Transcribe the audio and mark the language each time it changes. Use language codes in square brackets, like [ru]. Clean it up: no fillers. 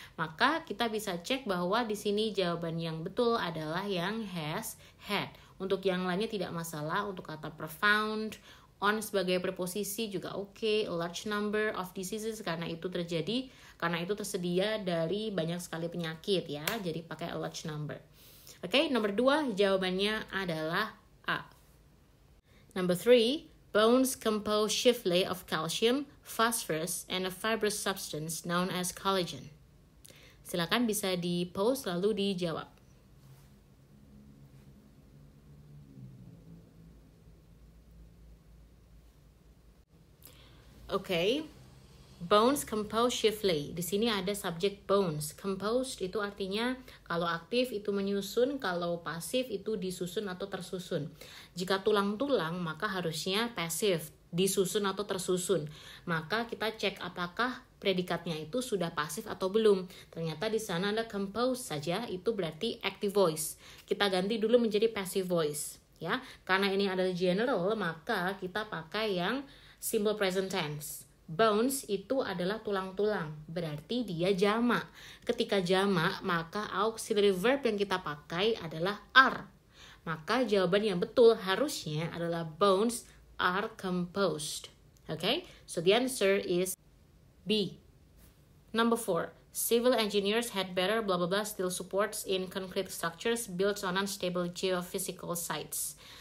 [id] Maka kita bisa cek bahwa di sini jawaban yang betul adalah yang [en] has had. [id] Untuk yang lainnya tidak masalah, untuk kata profound, On sebagai preposisi juga oke. [en] A large number of diseases [id] karena itu tersedia dari banyak sekali penyakit ya. Jadi pakai [en] a large number. [id] Oke, nomor 2 jawabannya adalah A. [en] Number 3, bones compose chiefly of calcium, phosphorus, and a fibrous substance known as collagen. [id] Silakan bisa di-pause lalu dijawab. [en] Oke, bones compose chiefly. [id] Di sini ada subjek bones. Composed itu artinya kalau aktif itu menyusun, kalau pasif itu disusun atau tersusun. Jika tulang-tulang maka harusnya passive, disusun atau tersusun. Maka kita cek apakah predikatnya itu sudah pasif atau belum. Ternyata di sana ada compose saja, itu berarti active voice. Kita ganti dulu menjadi passive voice, ya. Karena ini adalah general, maka kita pakai yang simple present tense. Bones itu adalah tulang-tulang, berarti dia jamak. Ketika jamak, maka auxiliary verb yang kita pakai adalah are. Maka jawaban yang betul harusnya adalah [en] bones are composed. Okay, so the answer is B. Number 4. Civil engineers had better blah blah blah steel supports in concrete structures built on unstable geophysical sites.